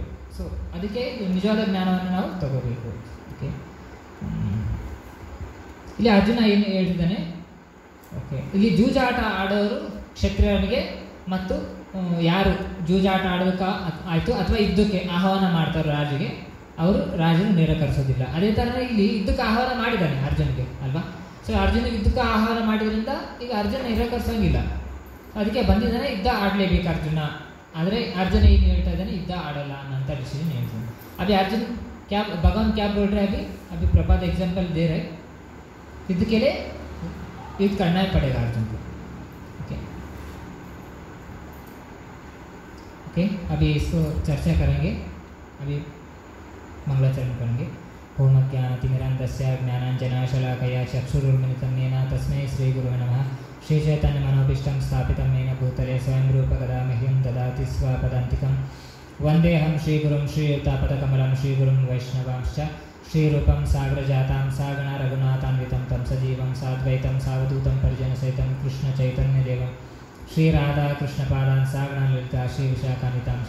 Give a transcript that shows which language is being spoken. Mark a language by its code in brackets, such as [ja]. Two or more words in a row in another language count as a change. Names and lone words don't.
[kn] ಸೊ ಅದಕ್ಕೆ ನಿಜವಾದ ಜ್ಞಾನವನ್ನು ನಾವು ತಗೋಬೇಕು. ಓಕೆ, ಇಲ್ಲಿ ಅರ್ಜುನ ಏನು ಹೇಳಿದ್ದಾನೆ, ಓಕೆ, ಇಲ್ಲಿ ಜೂಜಾಟ ಆಡೋರು ಕ್ಷತ್ರಿಯರಿಗೆ ಮತ್ತು ಯಾರು ಜೂಜಾಟ ಆಡೋದಕ್ಕೆ ಆಯಿತು ಅಥವಾ ಯುದ್ಧಕ್ಕೆ ಆಹ್ವಾನ ಮಾಡ್ತಾರೆ ರಾಜಿಗೆ, ಅವರು ರಾಜನು ನಿರಾಕರಿಸೋದಿಲ್ಲ. ಅದೇ ಥರ ಇಲ್ಲಿ ಯುದ್ಧಕ್ಕೆ ಆಹ್ವಾನ ಮಾಡಿದ್ದಾನೆ ಅರ್ಜುನಿಗೆ ಅಲ್ವಾ. ಸೊ ಅರ್ಜುನ ಯುದ್ಧಕ್ಕೆ ಆಹ್ವಾನ ಮಾಡಿದ್ರಿಂದ ಈಗ ಅರ್ಜುನ ನಿರಾಕರಿಸೋಂಗಿಲ್ಲ, ಅದಕ್ಕೆ ಬಂದಿದ್ದಾನೆ. ಯುದ್ಧ ಆಡಲೇಬೇಕು ಅರ್ಜುನ. ಆದರೆ ಅರ್ಜುನ ಏನು ಹೇಳ್ತಾ ಇದ್ದಾನೆ, ಯುದ್ಧ ಆಡೋಲ್ಲ ಅನ್ನೋಂಥ ಡಿಸಿಷನ್ ಹೇಳ್ತಾನೆ. [hi] अभी अर्जुन क्या भगवान क्या बोल रहे हैं अभी प्रभात एग्जाम्पल दे रहे, युद्ध के लिए युद्ध करना ही पड़ेगा अर्जुन को। ओके, अभी इसको चर्चा करेंगे, अभी मंगलाचरण करेंगे। [sa] ओम अज्ञानतिमिरान्धस्य ज्ञानाञ्जनशलाकया चक्षुरुन्मिलितं येन तस्मै श्रीगुरुवे नमः। श्रीचैतन्यमनोभीष्टं स्थापितं येन भूतले स्वयं रूपकदा मह्यं ददाति स्वपदान्तिकं। वन्देऽहं श्रीगुरुं श्रीयुतापदकमलं श्रीगुरुं वैष्णवांश्च श्रीरूपं साग्रजातां सागणा रघुनाथान्वितं तं सजीवं साद्वैतं सावधूतं परिजनसहितं कृष्णचैतन्यदेवं श्रीराधा कृष्णपादान् सागणा ललिता श्रीविशाखान्वितांश्च।